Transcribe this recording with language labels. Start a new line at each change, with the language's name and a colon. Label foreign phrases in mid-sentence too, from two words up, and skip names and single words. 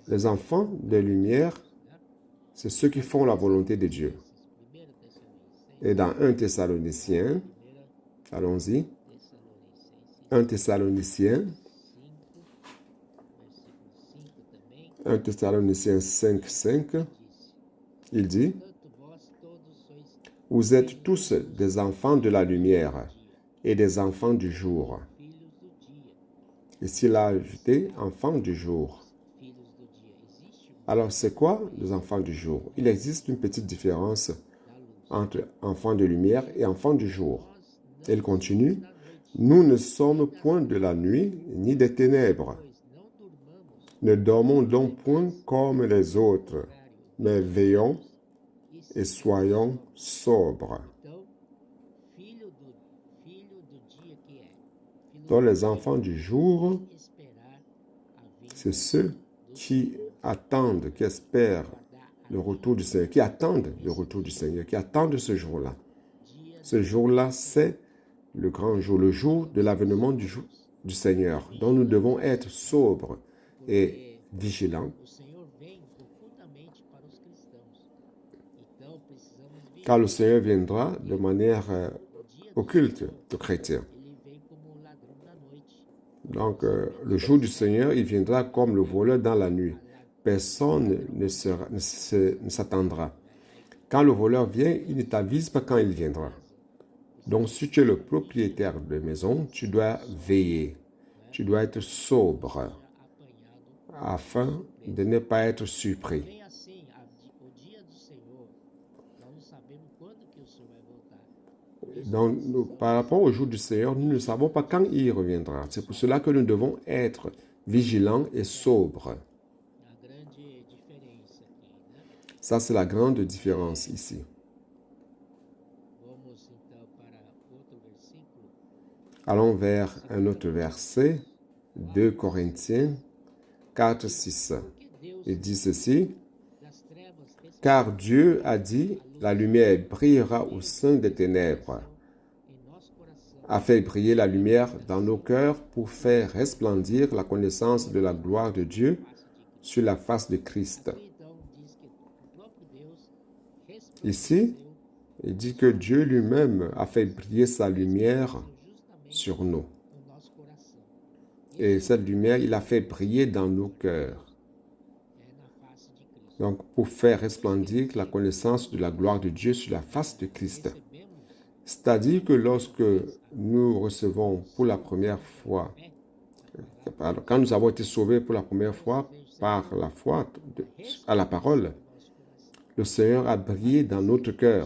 French: les enfants de lumière, c'est ceux qui font la volonté de Dieu.
Portuguese: 1 Tessalonicenses,
French: Et dans 1 Thessaloniciens, 1 allons-y,
Portuguese: Tessalonicenses
French: 1 Thessaloniciens,
Portuguese: 5, versículo 5 também,
French: 1 Thessaloniciens 5, 5,
Portuguese: disse:
French: il dit,
Portuguese: Portanto, vós todos sois
French: vous êtes tous des enfants de la lumière et des enfants du jour.
Portuguese: filhos do dia.
French: Ici, il a ajouté enfants du jour.
Portuguese: Filhos do dia. Existe
French: Alors, c'est quoi les enfants du jour? Il existe une petite différence
Portuguese: da luz.
French: entre enfants de lumière et enfants du jour.
Portuguese: Nós não
French: Il continue,
Portuguese: somos da noite,
French: nous ne sommes point de la nuit ni des ténèbres.
Portuguese: pois não durmamos,
French: Ne dormons donc point comme les autres,
Portuguese: contrário,
French: mais veillons
Portuguese: e
French: et soyons sobres.
Portuguese: Então, filho do dia que é, filho
French: Donc
Portuguese: do
French: les enfants du jour,
Portuguese: esperar a vinda
French: c'est ceux qui attendent, qui espèrent
Portuguese: da
French: le retour du Seigneur, qui attendent le retour du Seigneur, qui attendent ce jour-là.
Portuguese: dia
French: Ce jour-là, c'est le grand jour, le jour de l'avènement du Seigneur, dont nous devons être sobres et vigilants,
Portuguese: o Senhor vem ocultamente para os cristãos. Então, precisamos vigiar.
French: car le Seigneur viendra de manière
Portuguese: O dia
French: occulte aux chrétiens.
Portuguese: ele vem como o ladrão da noite.
French: Donc, le jour du Seigneur, il viendra comme le voleur dans la nuit. Personne ne s'attendra. Quand le voleur vient, il ne t'avise pas quand il viendra. Donc, si tu es le propriétaire de maison, tu dois veiller. Tu dois être sobre
Portuguese: Apanhado.
French: afin de ne pas être surpris.
Portuguese: Bem assim, o dia do Senhor, nós não sabemos quando que o Senhor vai voltar.
French: Donc, par rapport au jour du Seigneur, nous ne savons pas quand il reviendra. C'est pour cela que nous devons être vigilants et sobres.
Portuguese: A grande diferença aqui, né?
French: Ça, c'est la grande différence ici.
Portuguese: Vamos então para outro versículo.
French: Allons vers un autre verset, 2 Corinthiens 4, 6.
Portuguese: Porque Deus
French: Il dit ceci,
Portuguese: das trevas fez
French: car Dieu a dit, la lumière brillera au sein des ténèbres,
Portuguese: em nosso coração
French: a fait briller la lumière dans nos cœurs pour faire resplendir la connaissance de la gloire de Dieu sur la face de Christ.
Portuguese: Então diz que o próprio Deus
French: Ici, il dit que Dieu lui-même a fait briller sa lumière
Portuguese: justamente
French: sur nous.
Portuguese: no nosso coração.
French: Et cette lumière, il a fait briller dans nos cœurs.
Portuguese: É na face de Cristo.
French: Donc, pour faire resplendir la connaissance de la gloire de Dieu sur la face de Christ.
Portuguese: Recebemos
French: C'est-à-dire que lorsque nous recevons pour la première fois, quand nous avons été sauvés pour la première fois par la foi à la parole, le Seigneur a brillé dans notre cœur.